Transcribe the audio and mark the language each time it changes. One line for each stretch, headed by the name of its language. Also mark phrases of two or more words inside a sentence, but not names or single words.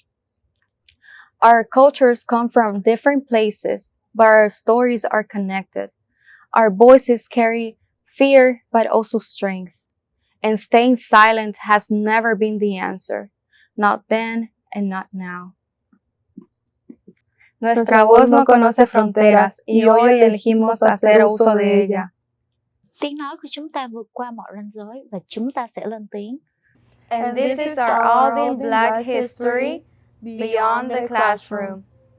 English: Our cultures come from different places, but our stories are connected. Our voices carry fear, but also strength. And staying silent has never been the answer. Not then and not now.
Spanish: Nuestra voz no conoce fronteras y hoy elegimos hacer uso de ella.
Vietnamese: Tiếng nói của chúng ta vượt qua mọi ranh giới và chúng ta sẽ lên tiếng.
English: And this is our Aldine Black history beyond the classroom.